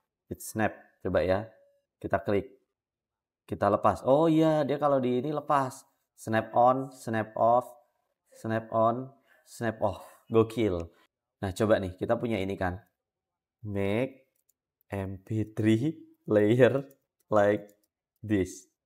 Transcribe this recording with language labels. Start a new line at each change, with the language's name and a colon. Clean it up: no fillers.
English: It snap.
Indonesian: Coba ya. Kita klik. Kita lepas. Oh iya, dia kalau di ini lepas.
English: Snap on, snap off, snap on, snap off.
Indonesian: Gokil. Nah, coba nih, kita punya ini kan.
English: Make MP3 player like this.